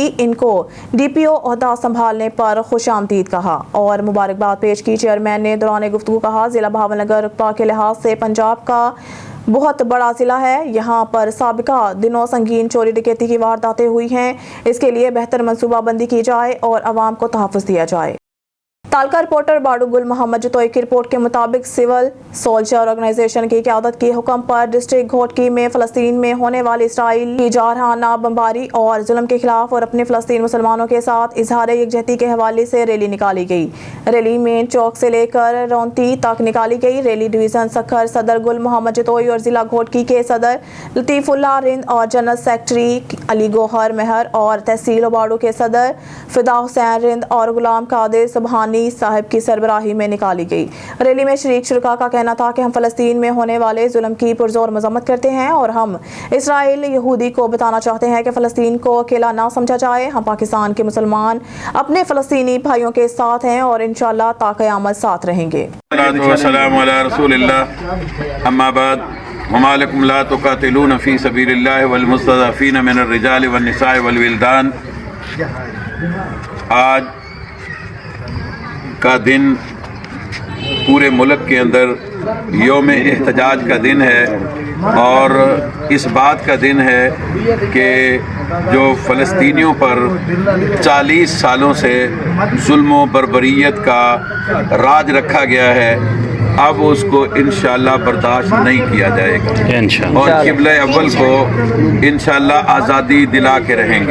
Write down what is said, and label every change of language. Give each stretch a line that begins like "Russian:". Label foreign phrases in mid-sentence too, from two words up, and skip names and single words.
Urdu: انکو DPO عہدہ سنبھالنے پر خوش آمدید کہا اور مبارکباد پیش کی. چیئرمین نے دوران گفتگو کہا، ضلع بہاولنگر رتبہ کے لحاظ سے پنجاب کا بہت بڑا ضلع ہے. یہاں پر سابقہ دنوں سنگین چوری ڈکیتی کی وارداتیں ہوئی ہیں. اسکے لیے بہتر منصوبہ بندی کی جائے اور عوام کو تحفظ دیا جائے. تعلقہ رپورٹر باڈو گل محمد جتوئی کی رپورٹ کے مطابق سول سولجر آرگنائزیشن کی قیادت کے حکم پر ڈسٹرکٹ گھوٹکی میں فلسطین میں ہونے والی اسرائیل کی جارحانہ بمباری اور ظلم کے خلاف اور اپنے فلسطین مسلمانوں کے ساتھ اظہار یکجہتی کے حوالے سے ریلی نکالی گئی. ریلی مین چوک سے لے کر رونتی تک نکالی گئی. ریلی ڈویژن سکھر صدر گل محمد جتوئی اور ضلع گھوٹکی کے صدر لطیف اللہ رند اور جنرل سیکرٹری علی گوہر مہر اور تحصیل باڈو کے صدر فدا حسین رند اور غلام قادر سبحانی صاحب کی سربراہی میں نکالی گئی. ریلی میں شریک شرکاء کا کہنا تھا کہ ہم فلسطین میں ہونے والے ظلم کی پرزور مذمت کرتے ہیں اور ہم اسرائیل یہودی کو بتانا چاہتے ہیں کہ فلسطین کو اکیلا نہ سمجھا جائے. ہم پاکستان کے مسلمان اپنے فلسطینی بھائیوں کے ساتھ ہیں اور ان شاء اللہ تا قیامت ساتھ رہیں گے.
Arabic: لا تقاتلون في سبيل الله والمستضعفين من الرجال والنساء والولدان.
Urdu: آج کا دن پورے ملک کے اندر یوم احتجاج کا دن ہے اور اس بات کا دن ہے کہ جو فلسطینیوں پر 40 سالوں سے ظلم بربریت کا راج رکھا گیا ہے، اب اس کو ان شاء اللہ برداشت نہیں کیا جائے گا اور قبلہ اول کو ان شاء اللہ آزادی دلا کے رہیں گے.